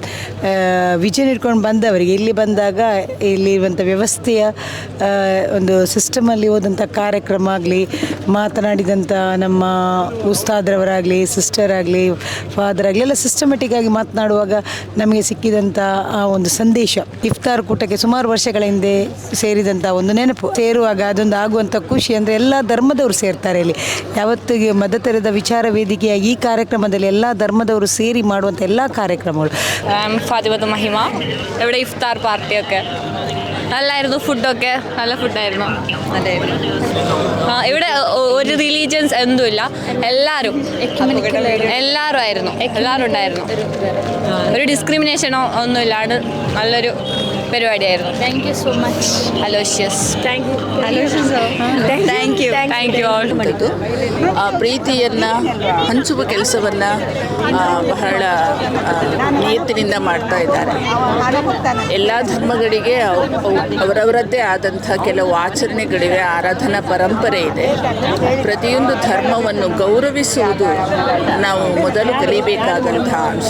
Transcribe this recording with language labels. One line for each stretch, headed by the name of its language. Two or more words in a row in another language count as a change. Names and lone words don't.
Kannada: ವಿಷನ್ ಇಟ್ಕೊಂಡು ಬಂದವರಿಗೆ ಇಲ್ಲಿ ಬಂದಾಗ ಇಲ್ಲಿರುವಂಥ ವ್ಯವಸ್ಥೆಯ ಒಂದು ಸಿಸ್ಟಮಲ್ಲಿ ಹೋದಂಥ ಕಾರ್ಯಕ್ರಮ ಆಗಲಿ, ಮಾತನಾಡಿದಂಥ ನಮ್ಮ ಉಸ್ತಾದ್ರವರಾಗಲಿ, ಸಿಸ್ಟರ್ ಆಗಲಿ, ಫಾದರ್ ಆಗಲಿ ಎಲ್ಲ ಸಿಸ್ಟಮೆಟಿಕ್ ಆಗಿ ಮಾತನಾಡುವಾಗ ನಮಗೆ ಸಿಕ್ಕಿದಂಥ ಆ ಒಂದು ಸಂದೇಶ, ಇಫ್ತಾರ್ ಕೂಟಕ್ಕೆ ಸುಮಾರು ವರ್ಷಗಳ ಹಿಂದೆ ಸೇರಿದಂಥ ಒಂದು ನೆನಪು. ಸೇರುವಾಗ ಅದೊಂದು ಆಗುವಂಥ ಖುಷಿ ಅಂದರೆ ಎಲ್ಲ ಧರ್ಮದವರು ಸೇರ್ತಾರೆ ಇಲ್ಲಿ. ಯಾವತ್ತಿಗೆ ಮದರ್ ತೆರೇಸಾ ವಿಚಾರ ವೇದಿಕೆಯ ಈ ಕಾರ್ಯಕ್ರಮದಲ್ಲಿ ಎಲ್ಲ ധർമ്മದವರು ಸೇರಿ ಮಾಡುವಂಥ ಎಲ್ಲ ಕಾರ್ಯಕ್ರಮಗಳು.
Malayalam: ഫാത്തിമത്ത് മഹിമ. ഇവിടെ ഇഫ്താർ പാർട്ടിയൊക്കെ നല്ലായിരുന്നു, ഫുഡൊക്കെ നല്ല ഫുഡായിരുന്നു, നല്ലായിരുന്നു. ഇവിടെ ഒരു റിലീജിയൻസ് എന്തുമില്ല, എല്ലാവരും ആയിരുന്നു, എല്ലാവരും ഉണ്ടായിരുന്നു. ഒരു ഡിസ്ക്രിമിനേഷനോ ഒന്നുമില്ലാണ്ട് നല്ലൊരു പരിപാടിയായിരുന്നു.
English: thank you so much അലോഷ്യസ്. thank you thank you all.
Kannada: ಪ್ರೀತಿಯನ್ನು ಹಂಚುವ ಕೆಲಸವನ್ನು ಬಹಳ ನಿಯತ್ತಿನಿಂದ ಮಾಡ್ತಾ ಇದ್ದಾರೆ. ಎಲ್ಲ ಧರ್ಮಗಳಿಗೆ ಅವರವರದ್ದೇ ಆದಂಥ ಕೆಲವು ಆಚರಣೆಗಳಿವೆ, ಆರಾಧನಾ ಪರಂಪರೆ ಇದೆ. ಪ್ರತಿಯೊಂದು ಧರ್ಮವನ್ನು ಗೌರವಿಸುವುದು ನಾವು ಮೊದಲು ಕಲಿಬೇಕಾದಂಥ ಅಂಶ.